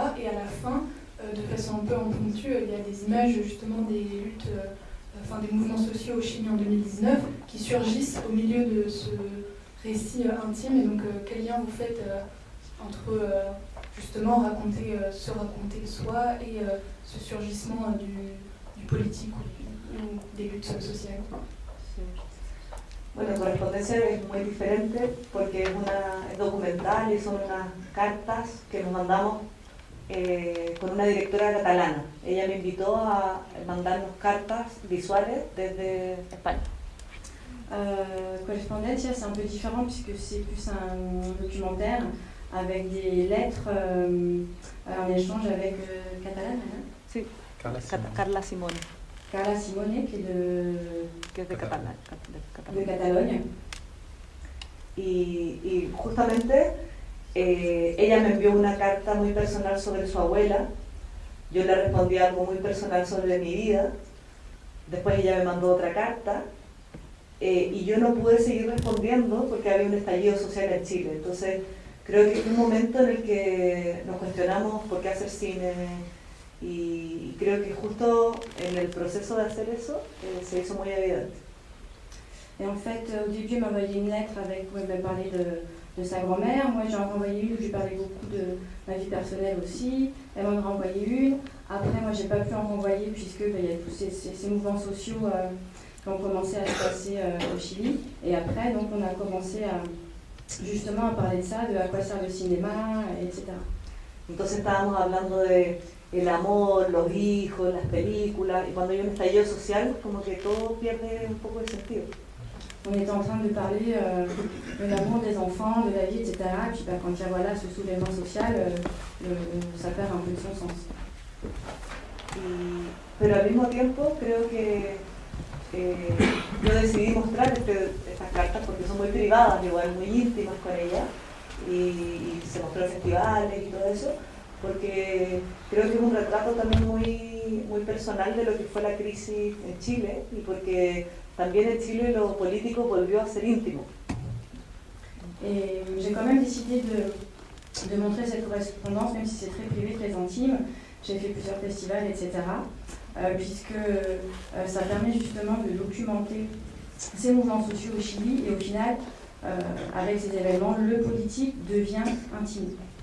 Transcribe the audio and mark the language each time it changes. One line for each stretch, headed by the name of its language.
French: Et à la fin, de façon un peu impromptue, il y a des images justement des luttes, des mouvements sociaux au Chili en 2019 qui surgissent au milieu de ce récit intime. Et donc, quel lien vous faites entre justement se raconter soi et ce surgissement du politique ou des luttes sociales?
Spanish: Sí. Bueno, Correspondencia es muy diferente porque es documental y son unas cartas que nos mandamos con una directora catalana. Ella me invitó a mandarnos cartas visuales desde España.
French: Correspondencia, c'est un peu différent puisque c'est plus un documentaire avec des lettres en échange avec catalane, hein?
Spanish: Sí, Carla Simone. Carla Simone,
French: Carla Simone, qui
Spanish: que es de Cataluña.
French: de Catalogne.
Spanish: Y justamente ella me envió una carta muy personal sobre su abuela. Yo le respondí algo muy personal sobre mi vida. Después ella me mandó otra carta. Y yo no pude seguir respondiendo porque había un estallido social en Chile. Entonces creo que fue un momento en el que nos cuestionamos por qué hacer cine, y creo que justo en el proceso de hacer eso se hizo muy evidente.
French: Et en fait, au début, elle m'a envoyé une lettre avec, où elle m'a parlé de sa grand-mère. Moi, j'en ai envoyé une où j'ai parlé beaucoup de ma vie personnelle aussi. Elle m'en a renvoyé une. Après, moi, j'ai pas pu en renvoyer puisque il y a tous ces mouvements sociaux qui ont commencé à se passer au Chili. Et après, donc, on a commencé justement à parler de ça, de à quoi sert le cinéma, etc.
Spanish: Entonces estábamos hablando de el amor, los hijos, las películas, y cuando hay un estallido social, como que todo pierde un poco de sentido.
French: On était en train de parler de l'amour des enfants, de la vie, etc. Et puis quand il y a voilà, ce soulèvement social, ça perd un peu de son sens.
Spanish: Pero al mismo tiempo creo que yo decidí mostrar estas cartas porque son muy privadas, igual muy íntimas con ella, y se mostró en festivales y todo eso, porque creo que es un retrato también muy personal de lo que fue la crisis en Chile, y porque también en Chile lo político volvió a ser íntimo.
French: Et j'ai quand même décidé de montrer cette correspondance, même si c'est très privé, très intime. J'ai fait plusieurs festivals, etc. Puisque ça permet justement de documenter ces mouvements sociaux au Chili, et au final, avec ces événements, le politique devient intime.